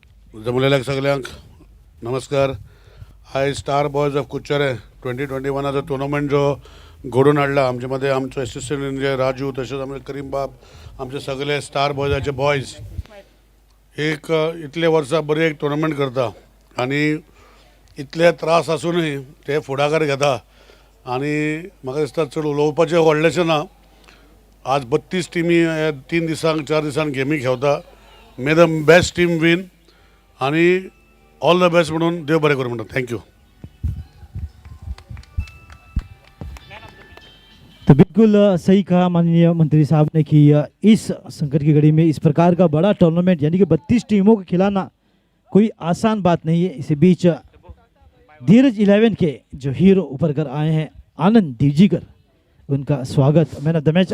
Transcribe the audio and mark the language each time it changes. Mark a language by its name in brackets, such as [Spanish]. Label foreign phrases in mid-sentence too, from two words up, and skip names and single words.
[Konkani] जमलेल्या सगळ्यांक नमस्कार. हाय स्टार बॉयज ऑफ कुच्चरे 2021 टुर्नामेंट जो घडून हाडला आमचे मध्ये आमचो [English] assistant engineer [Konkani] राजू तसेच आमचे करीम बाब आमचे सगळे स्टार बॉयजाचे बॉयज एक इतले वर्सां बरी एक टुर्नामेंट करता आणि इतले त्रास आसूनय ते फुडाकार घेता आणि म्हाका दिसता चड उलोवपाचें व्हडलेशें ना. आज 32 टिमी 3 दिसांक 4 दिसांक गेमी खेळता. [English] may the best team win आणि all the best [Konkani] म्हणून देव बरें करूं म्हणटा. [English] थँक्यू. [Hindi] तो बिल्कुल सही कहा माननीय मंत्री साहब ने कि इस संकट की घड़ी में इस प्रकार का बड़ा टूर्नामेंट यानी कि 32 टीमों को खिलाना कोई आसान बात नहीं है. इसी बीच धीरज 11 के जो हीरो उभर कर आए हैं आनंद दीवजीकर, उनका स्वागत [English] man of the match.